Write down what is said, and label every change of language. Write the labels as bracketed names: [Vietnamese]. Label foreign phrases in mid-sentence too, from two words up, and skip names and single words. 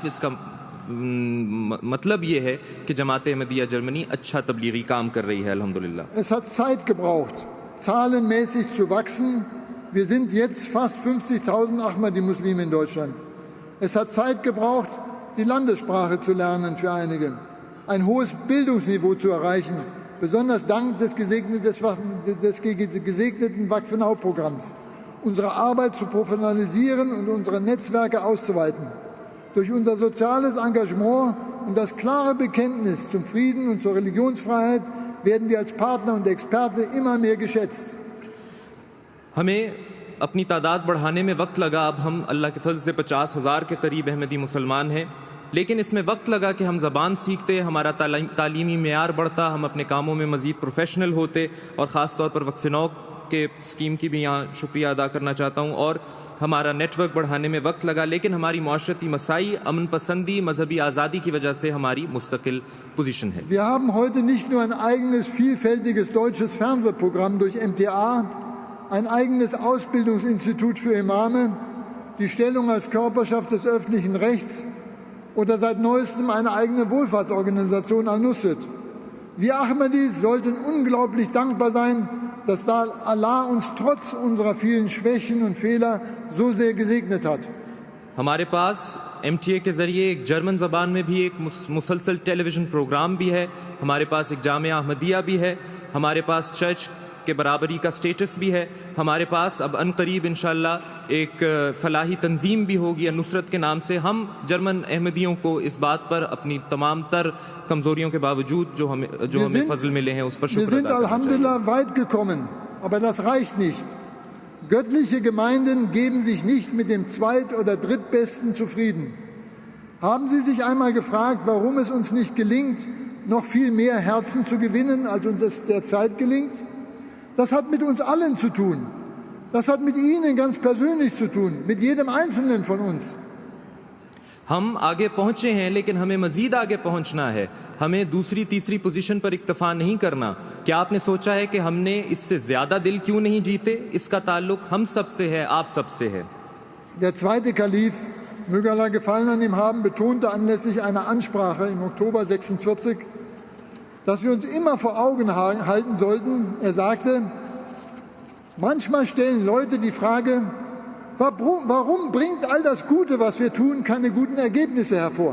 [Urdu] اس کا مطلب یہ ہے کہ جماعت احمدیہ جرمنی اچھا تبلیغی کام کر رہی ہے الحمدللہ. [German] Es hat Zeit gebraucht, zahlenmäßig zu wachsen. Wir sind jetzt fast 50.000 Ahmadi-Muslime in Deutschland. Es hat Zeit gebraucht, die Landessprache zu lernen für einige, ein hohes Bildungsniveau zu erreichen, besonders dank des gesegneten Waqf-Now-Programms, unsere Arbeit zu professionalisieren und unsere Netzwerke auszuweiten. Durch unser soziales Engagement und das klare Bekenntnis zum Frieden und zur Religionsfreiheit werden wir als Partner und Experte immer mehr geschätzt. [Urdu] ہمیں اپنی تعداد بڑھانے میں وقت لگا. اب ہم اللہ کے فضل سے 50,000 کے قریب احمدی مسلمان ہیں، لیکن اس میں وقت لگا کہ ہم زبان سیکھتے، ہمارا تعلیمی معیار بڑھتا، ہم اپنے کاموں میں مزید پروفیشنل ہوتے اور خاص طور پر وقف نو کے سکیم کی بھی یہاں شکریہ ادا کرنا چاہتا ہوں. اور ہمارا نیٹ ورک بڑھانے میں وقت لگا، لیکن ہماری معاشرتی مساعی، امن پسندی، مذہبی آزادی کی وجہ سے ہماری مستقل پوزیشن ہے. [German] Wir haben heute nicht nur ein eigenes vielfältiges deutsches Fernsehprogramm durch MTA, ein eigenes Ausbildungsinstitut für Imame, die Stellung als Körperschaft des öffentlichen Rechts oder seit neuestem eine eigene Wohlfahrtsorganisation Al-Nusrat. Wir Ahmadis sollten unglaublich dankbar sein, dass Allah uns trotz unserer vielen Schwächen und Fehler so sehr gesegnet hat. [Urdu] ہمارے پاس MTA کے ذریعے ایک جرمن زبان میں بھی ایک مسلسل [English] television program [Urdu] بھی ہے، ہمارے پاس ایک جامعہ احمدیہ بھی ہے، ہمارے پاس چرچ کے برابری کا سٹیٹس بھی ہے، ہمارے پاس اب عنقریب ان شاء اللہ ایک فلاحی تنظیم بھی ہوگی نصرت کے نام سے. ہم جرمن احمدیوں کو اس بات پر اپنی تمام تر کمزوریوں کے باوجود جو ہمیں فضل ملے ہیں اس پر شکر ادا کرنا چاہیے. [German] Wir sind Alhamdulillah weit gekommen, aber das reicht nicht. Göttliche Gemeinden geben sich nicht mit dem Zweit- oder Drittbesten zufrieden. Haben Sie sich einmal gefragt, warum es uns nicht gelingt, noch viel mehr Herzen zu gewinnen, als uns es derzeit gelingt? Das hat mit uns allen zu tun. Das hat mit Ihnen ganz persönlich zu tun, mit jedem Einzelnen von uns. [Urdu] ہم آگے پہنچے ہیں، لیکن ہمیں مزید آگے پہنچنا ہے. ہمیں دوسری تیسری پوزیشن پر اکتفا نہیں کرنا۔ کیا آپ نے سوچا ہے کہ ہم نے اس سے زیادہ دل کیوں نہیں جیتے? اس کا تعلق ہم سب سے ہے، آپ سب سے ہے. [German] Der zweite Kalif, möge Allah Gefallen an ihm haben, betonte anlässlich einer Ansprache im Oktober 46, dass wir uns immer vor Augen halten sollten. Er sagte, manchmal stellen Leute die Frage, warum bringt all das Gute, was wir tun, keine guten Ergebnisse hervor?